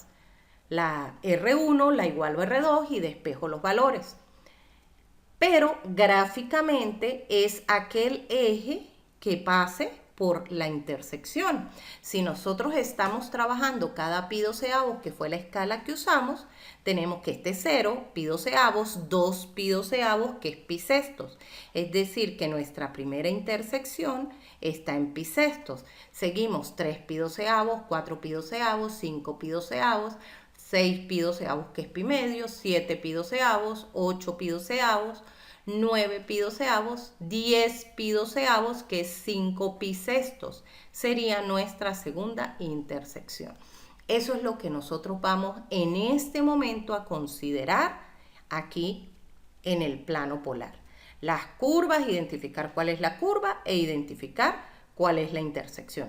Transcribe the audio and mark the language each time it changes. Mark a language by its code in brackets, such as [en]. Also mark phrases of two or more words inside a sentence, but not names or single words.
[es] La R1 la igualo a R2 y despejo los valores. Pero gráficamente es aquel eje que pase por la intersección. Si nosotros estamos trabajando cada pi doceavos, que fue la escala que usamos, tenemos que este 0, pi doceavos, 2 pi doceavos, que es pi sextos. Es decir, que nuestra primera intersección está en pi sextos. Seguimos 3 pi doceavos, 4 pi doceavos, 5 pi doceavos, 6 pi doceavos, que es pi medio, 7 pi doceavos, 8 pi doceavos, 9 pi doceavos, 10 pi doceavos, que es 5 pi sextos. Sería nuestra segunda intersección. Eso es lo que nosotros vamos en este momento a considerar aquí en el plano polar. Las curvas, identificar cuál es la curva e identificar cuál es la intersección.